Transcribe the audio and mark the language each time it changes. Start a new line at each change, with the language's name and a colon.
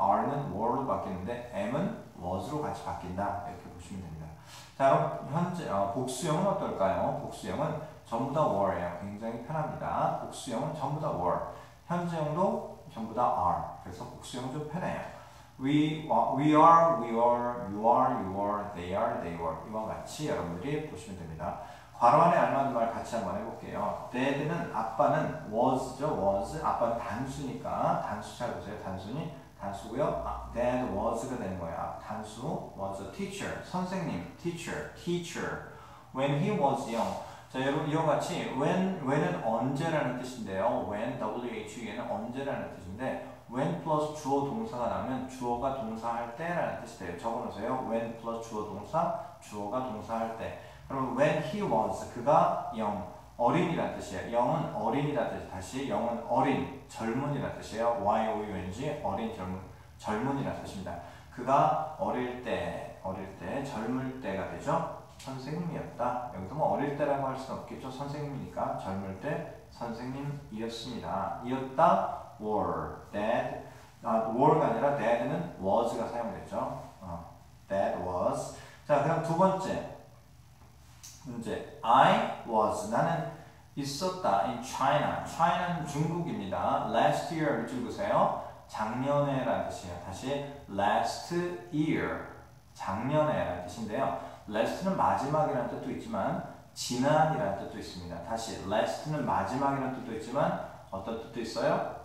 Korean: are는 were로 바뀌는데 am은 was로 같이 바뀐다. 이렇게 보시면 됩니다. 자, 그럼 현재 복수형은 어떨까요? 복수형은 전부 다 were예요. 굉장히 편합니다. 복수형은 전부 다 were. 현재형도 전부 다 are. 그래서 복수형은 좀 편해요.
English: We are, you are, you were, they are, they were.
Korean: 이와 같이 여러분들이 보시면 됩니다. 괄호 안에 알맞은 말 같이 한번 해볼게요. Dad는 아빠는 was죠.
English: was.
Korean: 아빠는 단수니까 단수 잘 보세요. 단수고요.
English: Dad was
Korean: 가 되는 거예요.
English: 단수 was a teacher.
Korean: 선생님 teacher.
English: When he was young.
Korean: 자, 여러분 이와 같이 when은 언제라는 뜻인데요. when when은 언제라는 뜻인데 when 플러스 주어 동사가 나면 주어가 동사할 때라는 뜻이 돼요. 적어놓으세요. when 플러스 주어 동사 주어가 동사할 때. 그럼 when he was 그가 young 어린이란 뜻이에요. young은 어린이란 뜻. 다시 young은 어린 젊은이란 뜻이에요. y-o-u-n-g 어린 젊은이란 뜻입니다. 그가 어릴 때 젊을 때가 되죠. 선생님이었다. 여기서 뭐 어릴 때라고 할 수는 없겠죠. 선생님이니까 젊을 때 선생님이었습니다. 이었다 were. Dad were가 아니라 dad는 was가 사용됐죠.
English: Dad was.
Korean: 자, 그럼 두 번째 문제.
English: I was
Korean: 나는 있었다
English: in China.
Korean: China는 중국입니다.
English: Last year
Korean: 밑줄 그으세요. 작년에라는 뜻이에요. 다시 last year 작년에라는 뜻인데요. last는 마지막이라는 뜻도 있지만 지난이라는 뜻도 있습니다. 다시 last는 마지막이라는 뜻도 있지만 어떤 뜻도 있어요?